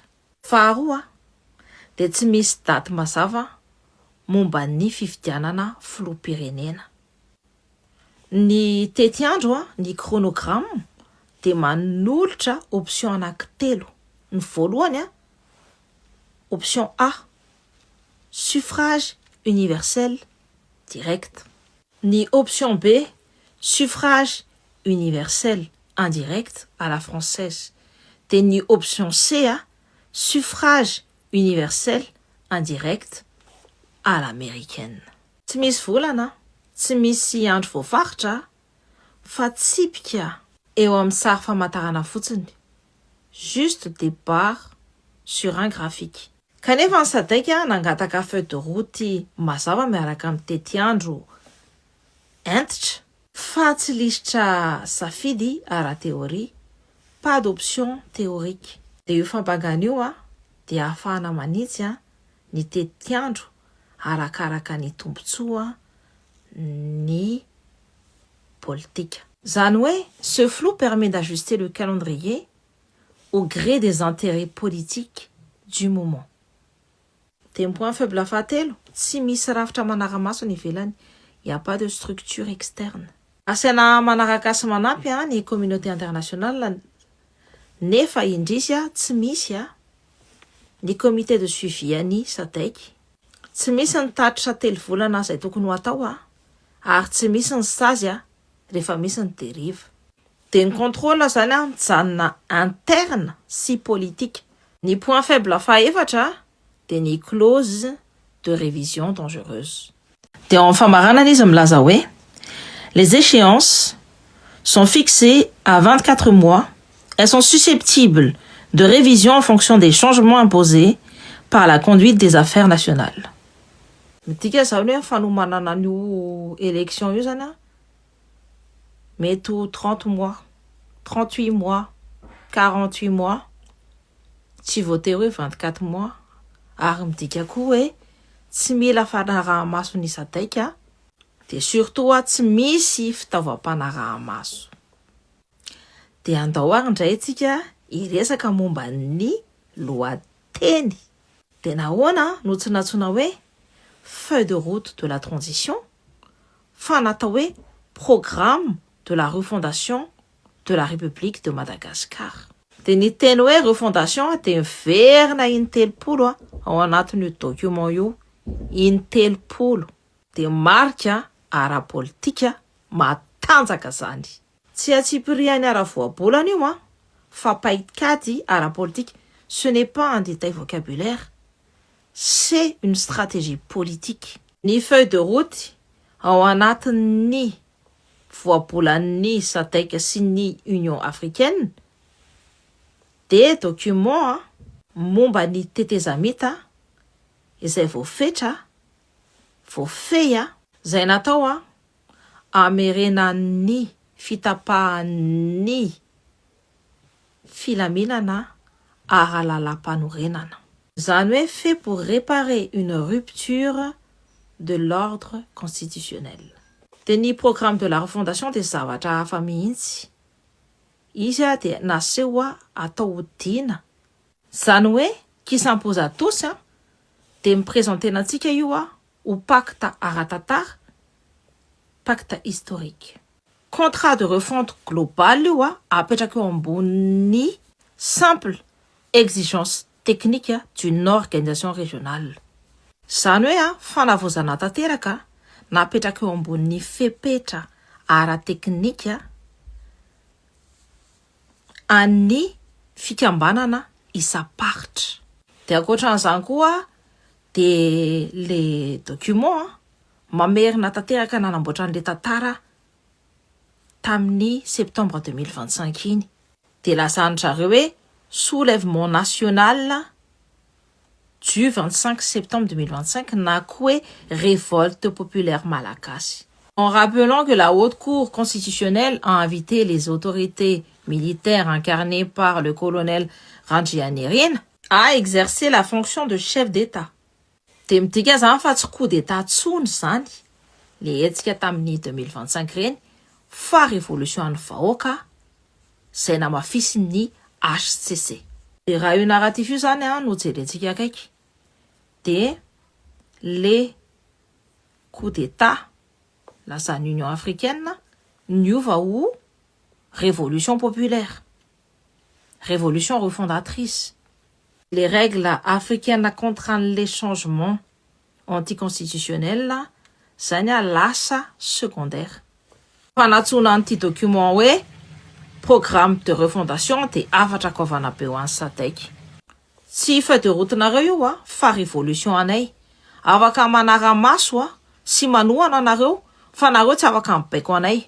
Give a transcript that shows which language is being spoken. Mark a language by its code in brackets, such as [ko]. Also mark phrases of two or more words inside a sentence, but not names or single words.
[mg] Faharoa de tsy misy daty mazava momba ny fifidianana filoham-pirenena. Ny tetiandro [fr] ny chronogramme [mg] de manolotra option anankitelo. Ny voalohany [fr] option A, suffrage universel direct. Ny option B, suffrage universel indirect à la française. [mg] De ny [fr] option C, suffrage universel indirect à l'américaine. [mg] Tsy misy volana, tsy misy andro voafaritra, fa tsipika eo amin'ny sary famantarana fotsiny. [fr] Juste des barres sur un graphique. [mg] Kanefa ny sadaika nangataka [fr] feuille de route [mg] mazava miaraka amin'ny tetiandro entitra fa tsy lisitra safidy ara-théorie, [fr] pas d'option théorique. [mg] De io fampangana io de ahafahana manitsy ny tetiandro arakaraka ny tombontsoa ny politika. Zany hoe, [fr] ce flou permet d'ajuster le calendrier au gré des intérêts politiques du moment. [mg] De point faible fahatelo, tsy misy rafitra manara-maso ny ivelany. [fr] Il n'y a pas de structure externe. [mg] Asiana manaraka sy manampy ny communauté internationale nefa indrisy tsy misy ny [fr] comité de suivi [mg] ny sadaiky. Tsy misy ny tatitra telo volana izay tokony ho atao ary tsy misy ny sazy rehefa misy ny dérive. De ny contrôle zany mijanona interne sy politique. [fr] Ny point faible [mg] fahaefatra de ny [fr] clause de révision dangereuse. [mg] De en famaranana izy milaza hoe [fr] les échéances sont fixées à 24 mois. Elles sont susceptibles de révision en fonction des changements imposés par la conduite des affaires nationales. [mg] Midika zany hoe fanomanana an'io élection io zany mety [fr] 30 mois, 38 mois, 48 mois, [mg] tsy voatery hoe [fr] 24 mois. [mg] Ary midika koa hoe tsy mila fanaraha-maso ny sadaika de surtout tsy misy fitaovam-panaraha-maso. De andao ary indray tsika iresaka momba ny lohateny. De nahoana no tsy natsona hoe [fr] feuille de route de la transition [mg] fa natao hoe [fr] programme de la refondation de la République de Madagascar. [mg] De ny teny hoe refondation de miverina in-telopolo ao anatin'io document io, in-telopolo. De marika ara-politika matanjaka zany. Tsy atsipiriany ara-voabolana io fa paikady ara-politique. [fr] Ce n'est pas un détail vocabulaire, c'est une stratégie politique. [mg] Ny feuille de route ao anatin'ny voabolan'ny sadaika sy ny Union africaine de document momba ny tetezamita izay voafetra, voafehy izay natao amerenan'ny fitapahan'ny filaminana ara-lala-panorenana. Zany hoe [fr] fait pour réparer une rupture de l'ordre constitutionnel. [mg] De ny [fr] programme de la refondation [mg] de zavatra hafa mihitsy. Izy de naseho atao hodina. Zany hoe [fr] qui s'impose à tous [mg] de miprésentena antsika io [fr] au pacte ara-tantara, pacte historique. Contrat de refonte globale io apetraka eo ambony simple exigence technique d'une organisation régionale. [mg] Zany hoe fanavozana tanteraka napetraka eo ambony fepetra ara-teknika an'ny fikambanana isa-paritra. De ankoatran'izany koa de [fr] les documents [mg] mamerina tanteraka nanamboatran'le tantara tamin'ny septembre 2025 iny. De lazanitra reo hoe [fr] soulèvement national du 25 septembre 2025 [mg] na koa [fr] révolte populaire malagasy. En rappelant que la Haute Cour constitutionnelle a invité les autorités militaires incarnées par le colonel Randrianirina à exercer la fonction de chef d'État. [mg] De midika zany fa tsy [fr] coup d'État [mg] tsony zany le hetsika tamin'ny 2025 reny fa révolution an'ny vahoaka zay namafisin'ny HCC. De raha io narratif io zany no jerentsika akaiky de le [fr] coup d'état [mg] lazan'ny Union africaine niova ho [fr] révolution populaire, révolution refondatrice. Les règles africaines contraignent les changements anticonstitutionnels [mg] zany lasa [fr] secondaire. [mg] Fanatsona an'ity document hoe [fr] programme de refondation [mg] de afatra kovana be ho an'ny SADC. Tsy [fr] feuille de route [mg] nareo io fa révolution anay. Afaka manara-maso sy manohana anareo fa nareo tsy afaka mibaiko anay.